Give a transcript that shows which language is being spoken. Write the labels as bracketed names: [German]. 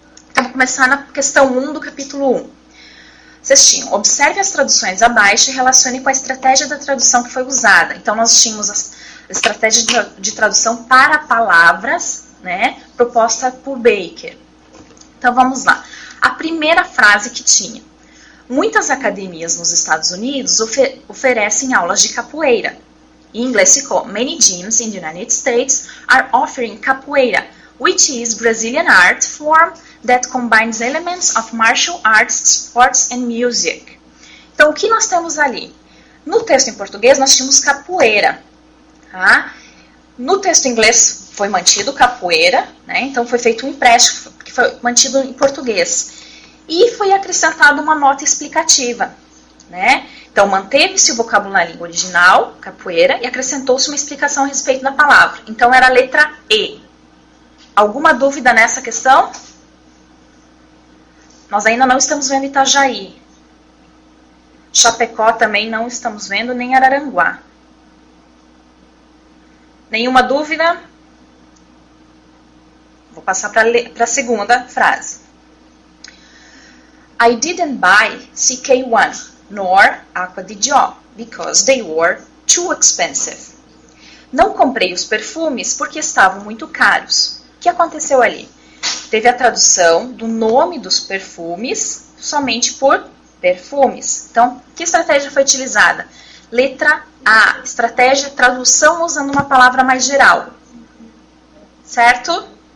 [Portuguese] Então, vou começar na questão 1 do capítulo 1. Vocês tinham, observe as traduções abaixo e relacione com a estratégia da tradução que foi usada. Então, nós tínhamos a estratégia de tradução para palavras, né, proposta por Baker. Então, vamos lá. A primeira frase que tinha. Muitas academias nos Estados Unidos oferecem aulas de capoeira. Em inglês ficou, [English] many gyms in the United States are offering capoeira, which is Brazilian art form that combines elements of martial arts, sports and music. [Portuguese] Então, o que nós temos ali? No texto em português, nós tínhamos capoeira. Tá? No texto em inglês, foi mantido capoeira, né? Então foi feito um empréstimo, que foi mantido em português. E foi acrescentada uma nota explicativa, né? Então, manteve-se o vocábulo na língua original, capoeira, e acrescentou-se uma explicação a respeito da palavra. Então, era a letra E. Alguma dúvida nessa questão? Nós ainda não estamos vendo Itajaí. Chapecó também não estamos vendo, nem Araranguá. Nenhuma dúvida? Vou passar para a segunda frase. [English] I didn't buy CK1 nor Aqua di Gio because they were too expensive. [Portuguese] Não comprei os perfumes porque estavam muito caros. O que aconteceu ali? Teve a tradução do nome dos perfumes somente por perfumes. Então, que estratégia foi utilizada? Letra A, estratégia tradução usando uma palavra mais geral. Certo?